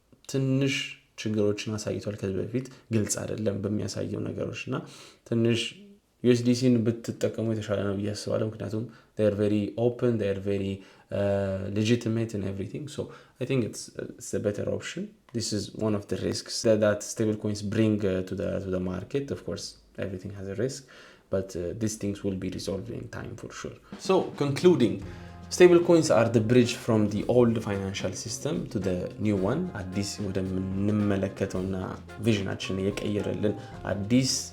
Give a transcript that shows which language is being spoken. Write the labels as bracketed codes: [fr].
[am] ትንሽ ችግሮችን አሳይቷል ከዚህ በፊት ግልጽ አይደለም በሚያሳየው ነገሮች እና ትንሽ USDCን ብትጠቀሙ የተሻለ ነው ብዬ አስባለሁ። ምክንያቱም [en] they are very open, they are very legitimate and everything, so I think it's a better option. This is one of the risks that stable coins bring to the market. Of course everything has a risk, but these things will be resolved in time for sure. So concluding, stable coins are the bridge from the old financial system to the new one. [am] አዲስ ወደ ምንመለከተውና ቪዥናችን የቀየረልን አዲስ